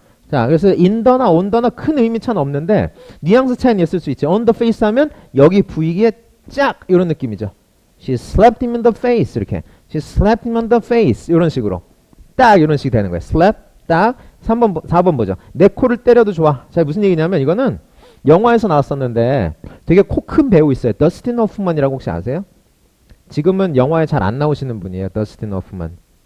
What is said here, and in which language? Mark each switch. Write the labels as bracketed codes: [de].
[ko] 자, 그래서 인더나 온더나 큰 의미 차는 없는데 뉘앙스 차이는 있을 수 있죠. [en] on the face [ko] 하면 여기 부위에 쫙 이런 느낌이죠. [en] She slapped him in the face. [ko] 이렇게. [en] She slapped him on the face. [ko] 이런 식으로. 딱 이런 식이 되는 거예요. slap, 딱. 4번 보죠. 내 코를 때려도 좋아. 자, 무슨 얘기냐면 이거는 영화에서 나왔었는데 되게 코 큰 배우 있어요. 더스틴 호프만이라고 혹시 아세요? 지금은 영화에 잘 안 나오시는 분이에요. 더스틴 호프만.